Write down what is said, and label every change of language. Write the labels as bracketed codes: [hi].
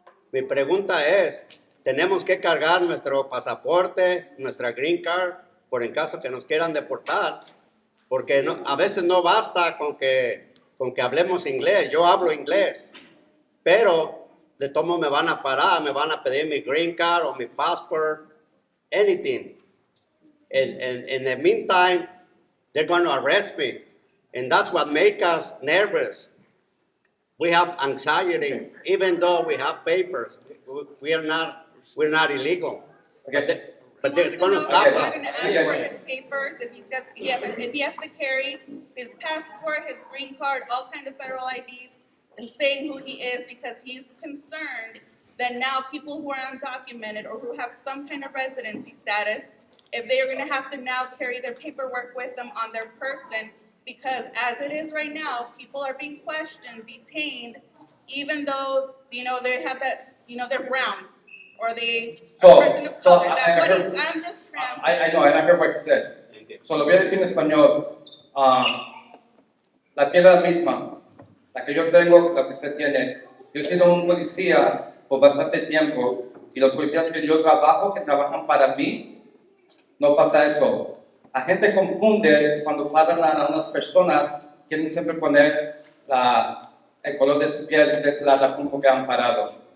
[es] Mi pregunta es, ¿tenemos que cargar nuestro pasaporte, nuestra green card, por en caso que nos quieran deportar? Porque a veces no basta con que hablemos inglés. Yo hablo inglés, pero de tomo me van a parar, me van a pedir mi green card o mi [en] passport, anything. In the meantime, they're going to arrest me. And that's what makes us nervous. We have anxiety, even though we have papers. We're not illegal. Okay. But they're going to stop us. They're going to ask for his papers, if he has to carry his passport, his green card, all kind of federal IDs, and saying who he is, because he's concerned that now people who are undocumented or who have some kind of residency status, if they are going to have to now carry their paperwork with them on their person, because as it is right now, people are being questioned, detained, even though, they have that, they're brown. Or they person of color. That's what I'm just translating. I know, and I heard what you said. [es] So lo voy a decir en español. La piel es la misma, la que yo tengo, la que usted tiene. Yo he sido un policía por bastante tiempo y los policías que yo trabajo, que trabajan para mí, no pasa eso. La gente confunde cuando paran a unas personas, quieren siempre poner el color de su piel, que es la razón por que han parado.